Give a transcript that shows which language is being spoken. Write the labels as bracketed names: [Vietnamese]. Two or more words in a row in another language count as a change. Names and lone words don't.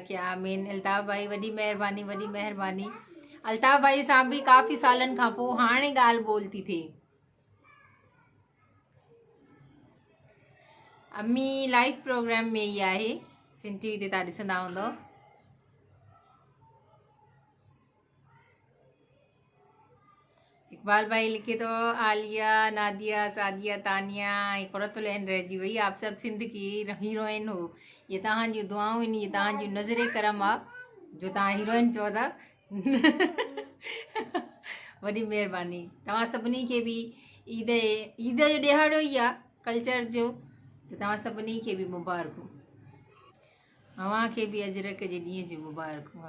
[Sindhi] अल्ताफ़ भाई वॾी महिरबानी, वॾी महिरबानी। अल्ताफ़ भाई सां बि काफ़ी सालनि खां पोइ हाणे ॻाल्हि ॿोल थी थिए। अम्मी लाइव प्रोग्राम में ई आहे, सिंध टीवी ते तव्हां ॾिसंदा हूंदव। इकबाल भाई लिखे तो आलिया, नादिया, सादिया, तानिया ऐं क़ुरतुल-ऐन रहिजी वई। [Urdu] آپ سب سندھ کی ہیروئن ہو. [Sindhi] ये तव्हांजी दुआऊं आहिनि, ये तव्हांजी नज़रे करम आहे जो तव्हां हीरोइन चओ था। वॾी महिरबानी। तव्हां सभिनी खे बि ईद जो ॾिहाड़ो ई आहे कल्चर जो, त तव्हां सभिनी खे बि मुबारकूं। तव्हांखे बि अजरक जे ॾींहं जी मुबारकूं।